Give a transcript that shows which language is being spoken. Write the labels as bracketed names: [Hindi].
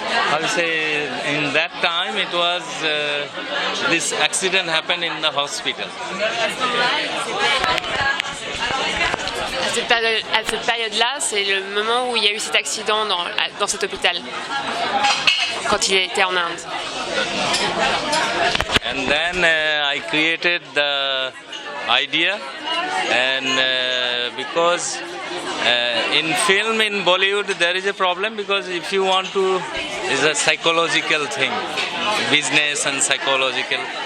[English] I'll say in that time it was this accident happened in the hospital. [French] À cette période-là, c'est le moment où il y a eu cet accident dans cet hôpital, quand il était en Inde. [English] And then I created the idea, and because in film in Bollywood there is a problem, because if you want to, it's a psychological thing, business and psychological.